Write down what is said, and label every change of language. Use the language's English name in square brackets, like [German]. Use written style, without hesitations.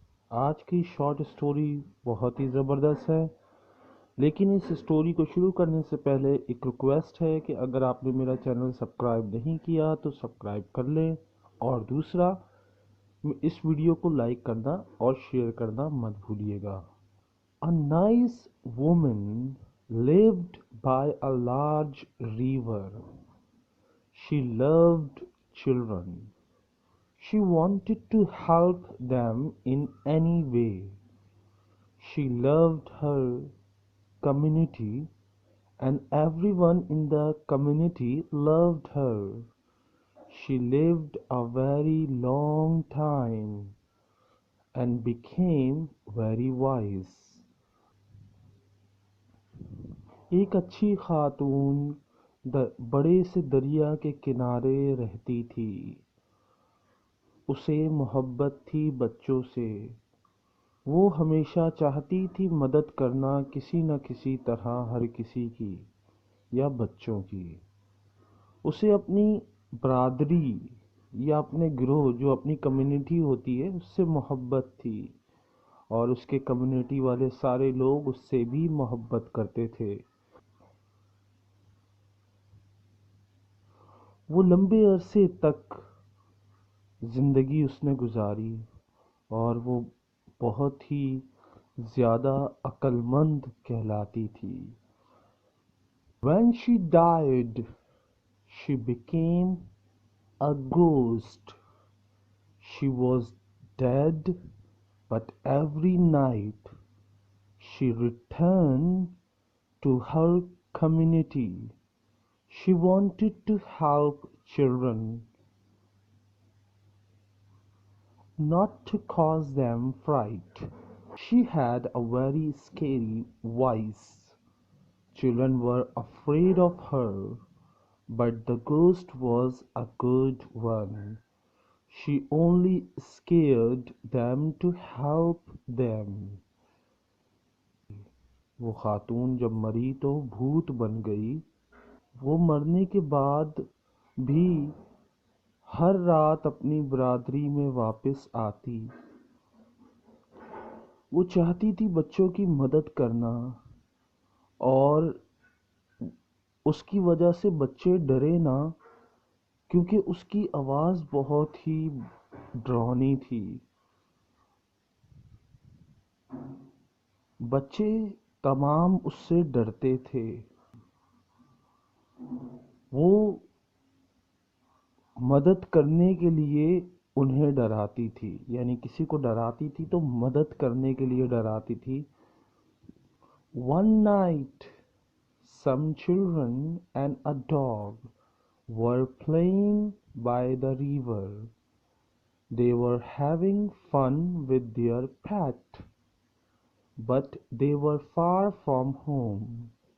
[Hindi] आज की short story बहुत ही ज़बरदस्त है, लेकिन इस स्टोरी को शुरू करने से पहले एक रिक्वेस्ट है कि अगर आपने मेरा चैनल सब्सक्राइब नहीं किया तो सब्सक्राइब कर लें, और दूसरा, इस वीडियो को लाइक करना और शेयर करना मत भूलिएगा। [English] A nice woman lived by a large river. She loved children. She wanted to help them in any way. She loved her community, and everyone in the community loved her. She lived a very long time and became very wise. [Hindi] एक अच्छी खातून बड़े से दरिया के किनारे रहती थी। उसे मोहब्बत थी बच्चों से। वो हमेशा चाहती थी मदद करना किसी न किसी तरह, हर किसी की या बच्चों की। उसे अपनी बरादरी या अपने गिरोह, जो अपनी कम्युनिटी होती है, उससे मोहब्बत थी, और उसके कम्युनिटी वाले सारे लोग उससे भी मोहब्बत करते थे। वो लंबे अरसे तक ज़िंदगी उसने गुजारी, और वो बहुत ही ज़्यादा अक्लमंद कहलाती थी। [English] When she died, she became a ghost. She was dead, but every night she returned to her community. She wanted to help children, not to cause them fright. She had a very scary voice. Children were afraid of her, but the ghost was a good one. She only scared them to help them. [Hindi] वो खातून जब मरी तो भूत बन गई। वो मरने के बाद भी हर रात अपनी बरादरी में वापस आती। वो चाहती थी बच्चों की मदद करना, और उसकी वजह से बच्चे डरे ना, क्योंकि उसकी आवाज़ बहुत ही डरावनी थी। बच्चे तमाम उससे डरते थे। वो मदद करने के लिए उन्हें डराती थी, यानी किसी को डराती थी तो मदद करने के लिए डराती थी। [English] One night, some children and a dog were playing by the river. They were having fun with their pet, but they were far from home.